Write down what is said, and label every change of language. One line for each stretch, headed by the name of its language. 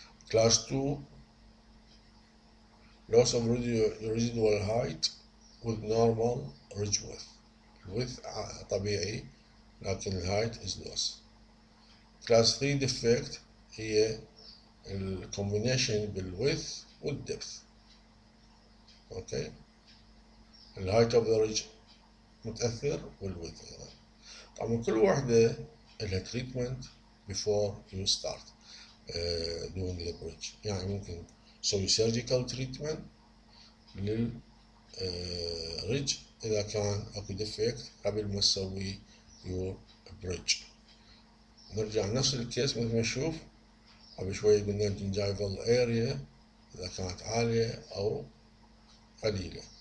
English: Class 2 loss of residual height with normal ridge width.
Arabic: الويدث طبيعي لكن الهايت
English: is loss.
Arabic: Class 3 defect هي الكومبينيشن بالويدث والدبث. اوكي، الهايت اوف ذا ريدج متاثر والويدث ايضا. طبعا كل واحده لها تريتمنت
English: before you start doing the bridge.
Arabic: يعني ممكن تسوي surgical treatment للريدج اذا كان اكو ديفكت قبل ما تسوي
English: your bridge.
Arabic: نرجع نفس الكيس مثل ما نشوف قبل شوي قلنا الجنجايفل اريا اذا كانت عالية او قليلة.